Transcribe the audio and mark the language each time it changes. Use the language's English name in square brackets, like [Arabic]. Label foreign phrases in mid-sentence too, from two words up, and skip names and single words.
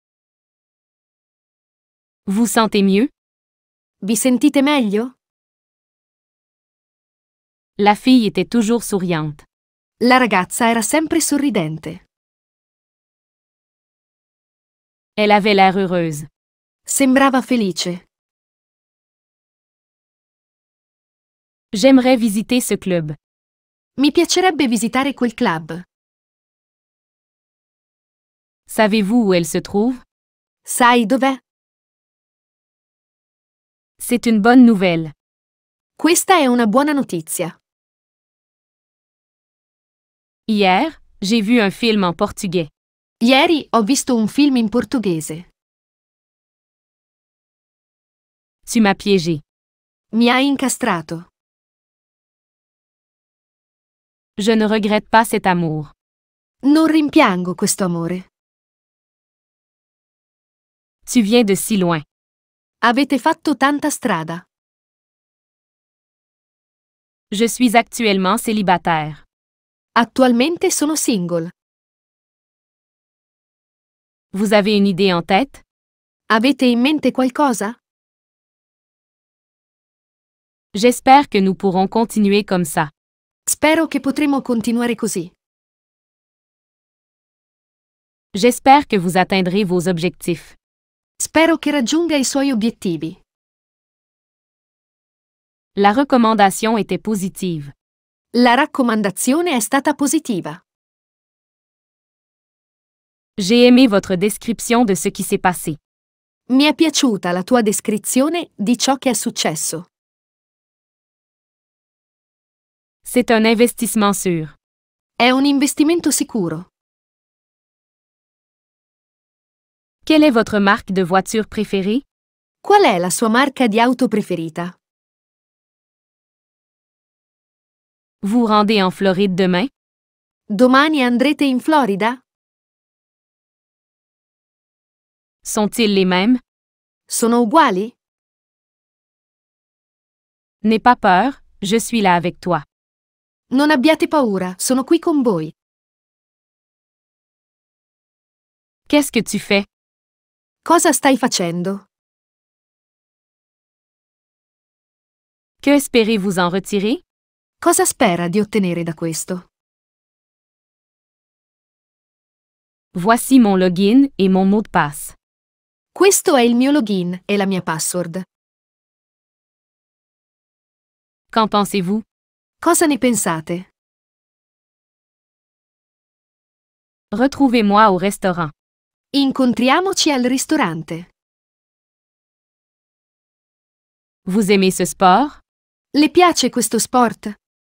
[French] Vous sentez mieux? [Italian] Vi sentite meglio? [French] La fille était toujours souriante. [Italian] La ragazza era sempre sorridente. [French] Elle avait l'air heureuse. [Italian] Sembrava felice. [French] J'aimerais visiter ce club. [Italian] Mi piacerebbe visitare quel club. [French] Savez-vous où elle se trouve? [Italian] Sai dov'è? [French] C'est une bonne nouvelle. [Italian] Questa è una buona notizia. [French] Hier, j'ai vu un film en portugais. [Italian] Ieri ho visto un film in portoghese. [French] Tu m'as piégé. [Italian] Mi hai incastrato. [French] Je ne regrette pas cet amour. [Italian] Non rimpiango questo amore. [French] Tu viens de si loin. [Italian] Avete fatto tanta strada. [French] Je suis actuellement célibataire. [Italian] Attualmente sono single. [French] Vous avez une idée en tête? [Italian] Avete in mente qualcosa? [French] J'espère que nous pourrons continuer comme ça. [Italian] Spero che potremo continuare così. [French] J'espère que vous atteindrez vos objectifs. [Italian] Spero che raggiunga i suoi obiettivi. [French] La recommandation était positive. [Italian] La raccomandazione è stata positiva. [French] J'ai aimé votre description de ce qui s'est passé. [Italian] Mi è piaciuta la tua descrizione di ciò che è successo. [French] C'est un investissement sûr. [Italian] È un investimento sicuro. [French] Quelle est votre marque de voiture préférée? [Italian] Qual è la sua marca di auto preferita? [French] Vous rendez en Floride demain? [Italian] Domani andrete in Florida? [French] Sont-ils les mêmes? [Italian] Sono uguali? [French] N'aie pas peur, je suis là avec toi. [Italian] Non abbiate paura, sono qui con voi. [French] Qu'est-ce que tu fais? [Italian] Cosa stai facendo? [French] Que espérez-vous en retirer? [Italian] Cosa spera di ottenere da questo? [French] Voici mon login et mon mot de passe. [Italian] Questo è il mio login e la mia password. [French] Qu'en pensez-vous? [Italian] Cosa ne pensate? [French] Retrouvez-moi au restaurant. [Italian] Incontriamoci al ristorante. [French] Vous aimez ce sport? [Italian] Le piace questo sport?